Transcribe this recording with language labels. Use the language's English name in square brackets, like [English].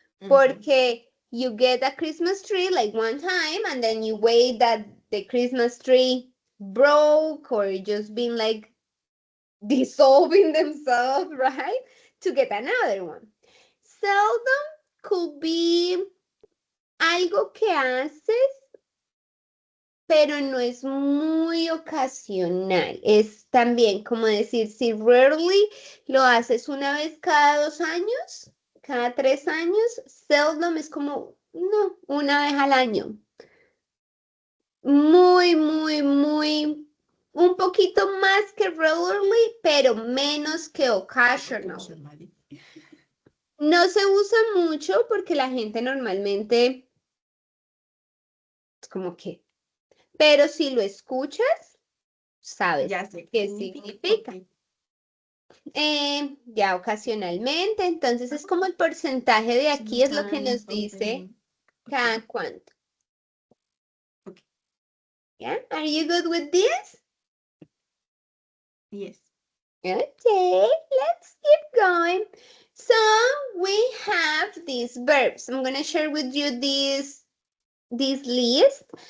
[Spanish] Porque [English] you get a Christmas tree like one time and then you wait that the Christmas tree broke or just been like dissolving themselves, right? To get another one. [Spanish] Seldom could be algo que haces, pero no es muy ocasional. Es también como decir, si rarely lo haces una vez cada 2 años, cada 3 años, seldom es como, no, una vez al año. Muy, muy, muy, un poquito más que regularly, pero menos que occasional. No se usa mucho porque la gente normalmente es como que, pero si lo escuchas, sabes Ya sé qué significa. [English] Ok. [Spanish] Ya ocasionalmente, entonces es como el porcentaje de aquí es lo que nos [English] Sometimes, [Spanish] dice [English] often. [Spanish] cada cuánto. [English] Okay. Yeah, are you good with this? Yes. Okay, let's keep going. So we have these verbs. I'm gonna share with you this list.